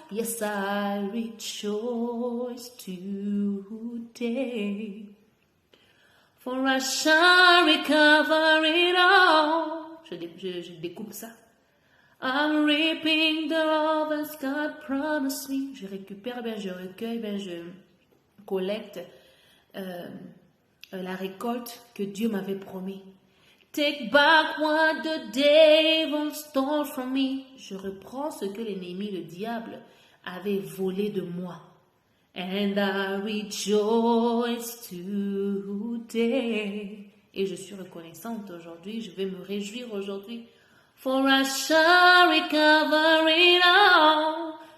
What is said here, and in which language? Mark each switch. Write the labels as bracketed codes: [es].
[en] Yes, I rejoice today. For I shall recover it all. [fr] Je découpe ça. [en] I'm reaping the harvest God promised me. [fr] Je récupère, je recueille, je collecte la récolte que Dieu m'avait promis. [en] Take back what the devil stole from me. [fr] Je reprends ce que l'ennemi, le diable, avait volé de moi. [en] And I rejoice today. [fr] Et je suis reconnaissante aujourd'hui. Je vais me réjouir aujourd'hui. [en] For I shall recover it all.